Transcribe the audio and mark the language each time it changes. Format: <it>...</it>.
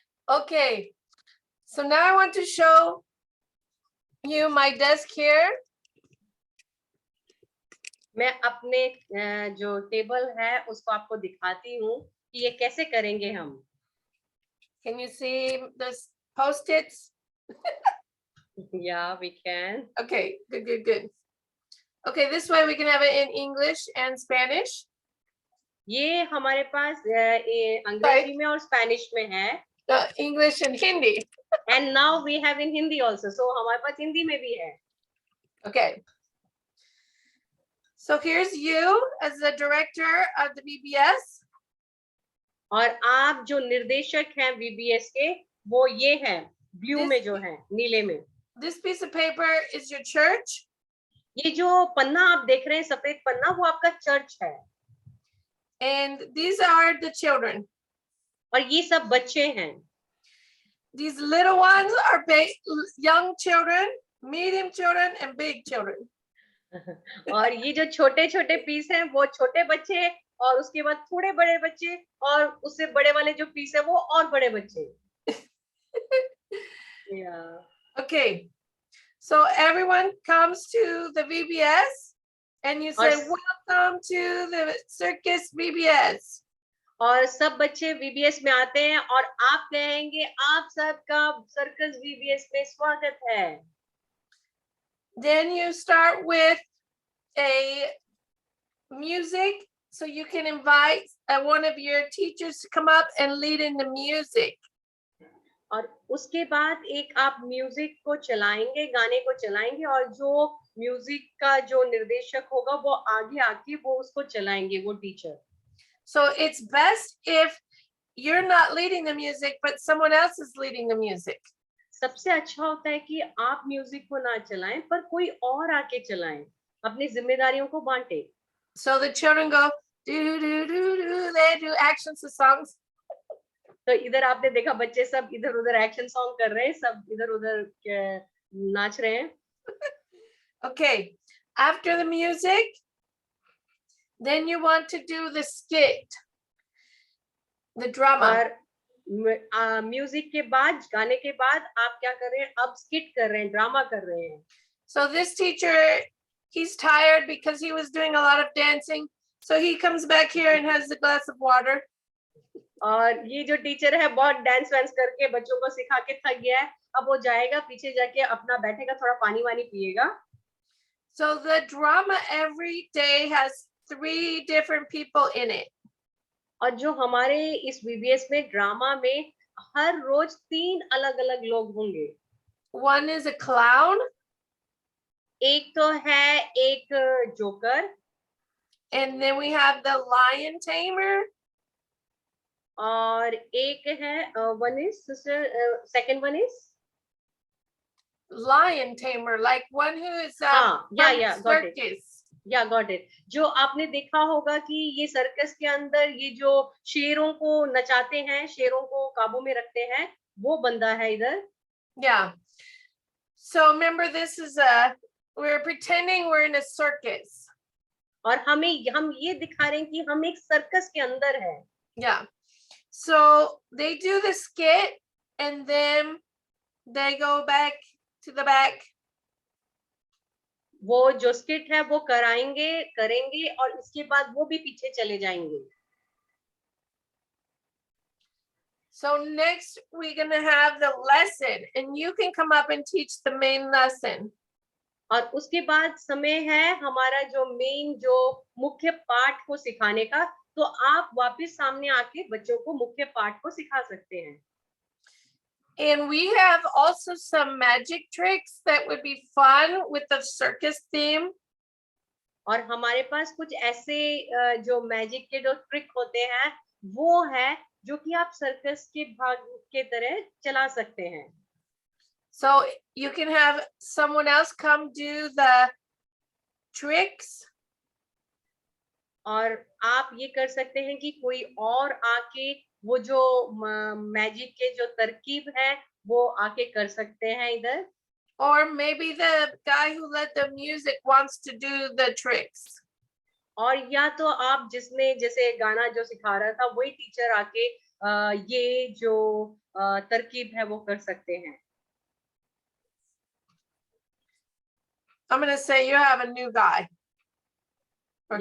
<en>Okay, so now I want to show you my desk here.</en> <hi>मैं अपने जो table है उसको आपको दिखाती हूँ कि ये कैसे करेंगे हम।</hi> <en>Can you see the post-its? Yeah, we can. Okay, good, good, good. Okay, this way we can have it in English and Spanish.</en> <hi>ये हमारे पास अंग्रेजी में और स्पेनिश में है।</hi> <en>English and Hindi. And now we have in Hindi also.</en> <hi>So हमारे पास हिंदी में भी है।</hi> <en>Okay. So here's you as the director of the VBS.</en> <hi>और आप जो निर्देशक हैं VBS के, वो ये है ब्लू में जो है, नीले में।</hi> <en>This piece of paper is your church.</en> <hi>ये जो पन्ना आप देख रहे हैं, सफेद पन्ना, वो आपका चर्च है।</hi> <en>And these are the children.</en> <hi>और ये सब बच्चे हैं।</hi> <en>These little ones are young children, medium children, and big children.</en> <hi>और ये जो छोटे छोटे पीस हैं वो छोटे बच्चे, और उसके बाद थोड़े बड़े बच्चे, और उससे बड़े वाले जो पीस है वो और बड़े बच्चे।</hi> <en>Yeah. Okay, so everyone comes to the VBS and you say, welcome to the circus VBS.</en> <hi>और सब बच्चे VBS में आते हैं और आप कहेंगे आप सबका सर्कस VBS में स्वागत है।</hi> <en>Then you start with a music, so you can invite one of your teachers to come up and lead in the music.</en> <hi>और उसके बाद एक आप म्यूजिक को चलाएंगे, गाने को चलाएंगे, और जो म्यूजिक का जो निर्देशक होगा वो आगे आके वो उसको चलाएंगे, वो teacher.</hi> <en>So it's best if you're not leading the music, but someone else is leading the music.</en> <hi>सबसे अच्छा होता है कि आप म्यूजिक को ना चलाएं, पर कोई और आके चलाएं, अपनी जिम्मेदारियों को बांटे।</hi> <en>So the children go do do do do, they do actions to songs.</en> <hi>तो इधर आपने देखा बच्चे सब इधर उधर एक्शन सॉन्ग कर रहे हैं, सब इधर उधर नाच रहे हैं।</hi> <en>Okay, after the music, then you want to do the skit, the drama.</en> <hi>और म्यूजिक के बाद, गाने के बाद आप क्या कर रहे हैं? अब स्किट कर रहे हैं, ड्रामा कर रहे हैं।</hi> <en>So this teacher, he's tired because he was doing a lot of dancing, so he comes back here and has a glass of water.</en> <hi>और ये जो टीचर है बहुत डांस वांस करके बच्चों को सिखा के थक गया है, अब वो जाएगा पीछे जाके अपना बैठेगा, थोड़ा पानी वानी पिएगा।</hi> <en>So the drama every day has 3 different people in it.</en> <hi>और जो हमारे इस VBS में ड्रामा में हर रोज 3 अलग-अलग लोग होंगे।</hi> <en>One is a clown.</en> <hi>एक तो है एक joker.</hi> <en>And then we have the lion tamer.</en> <hi>और एक है</hi> <en>one is second one is lion tamer, like one who is circus. got it.</en> <hi>जो आपने देखा होगा कि ये सर्कस के अंदर ये जो शेरों को नचाते हैं, शेरों को काबू में रखते हैं, वो बंदा है इधर।</hi> <en>Yeah. So remember, this is we're pretending we're in a circus.</en> <hi>और हम ये दिखा रहे हैं कि हम एक सर्कस के अंदर है।</hi> <en>Yeah. So they do the skit and then they go back to the back.</en> <hi>वो जो स्किट है वो करेंगे और इसके बाद वो भी पीछे चले जाएंगे।</hi> <en>So next we're going to have the lesson and you can come up and teach the main lesson.</en> <hi>और उसके बाद समय है हमारा जो मेन जो मुख्य पाठ को सिखाने का, तो आप वापस सामने आके बच्चों को मुख्य पाठ को सिखा सकते हैं।</hi> <en>And we have also some magic tricks that would be fun with the circus theme.</en> <hi>और हमारे पास कुछ ऐसे जो मैजिक के जो ट्रिक होते हैं वो है जो कि आप सर्कस के भाग के तरह चला सकते हैं.</hi> <en>So you can have someone else come do the tricks.</en> <hi>और आप ये कर सकते हैं कि कोई और आके वो जो मैजिक के जो तरकीब है वो आके कर सकते हैं इधर.</hi> <en>Or maybe the guy who led the music wants to do the tricks.</en> <hi>और या तो आप जिसने जैसे गाना जो सिखा रहा था वही टीचर आके ये जो तरकीब है वो कर सकते हैं.</hi> <en>I'm going to say you have a new guy or</en>